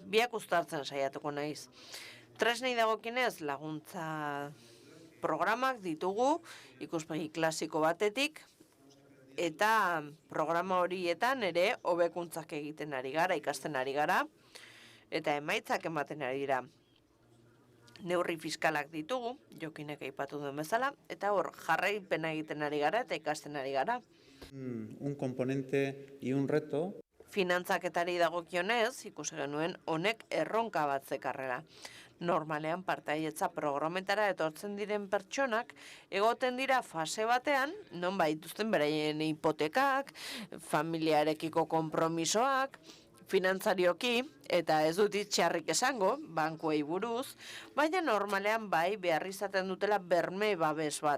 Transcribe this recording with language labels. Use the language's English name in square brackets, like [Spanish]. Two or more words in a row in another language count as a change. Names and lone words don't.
[Basque] Biak uztartzen saiatuko naiz. Tresnei dagokinez laguntza programak ditugu ikuspegi klasiko batetik eta programa horietan ere hobekuntzak egiten ari gara, ikasten ari gara eta emaitzak ematen ari dira. Neurri fiskalak ditugu, Jokinek aipatu duen bezala, eta hor jarraipena egiten ari gara eta ikasten ari gara. [Spanish] Un componente y un reto. [Basque] Finantzaketari dagokionez, ikusi genuen honek erronka bat zekarrera. Normalean partaietza programetara etortzen diren pertsonak egoten dira fase batean, non baituzten beraien hipotekak, familiarekiko konpromisoak, finantzarioki, eta ez dut txarrik esango, bankuei buruz, baina normalean behar izaten dutela berme babes bat.